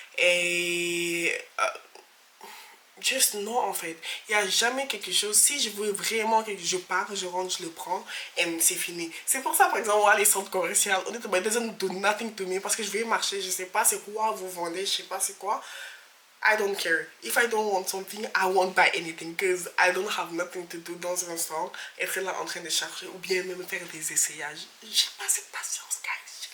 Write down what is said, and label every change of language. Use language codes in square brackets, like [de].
[fr] Et juste non en fait. Il n'y a jamais quelque chose. Si je veux vraiment que je pars, je rentre, je le prends et c'est fini. C'est pour ça par exemple, moi, les centres commerciaux, honnêtement, [en] it doesn't do nothing to me [fr] parce que je vais marcher, je sais pas c'est quoi vous vendez, je sais pas c'est quoi. [en] I don't care. If I don't want something, I won't buy anything because I don't have nothing to do [fr] dans un [en] store. [fr] Être là en train de chercher ou bien même faire des essayages. J'ai pas cette patience, guys.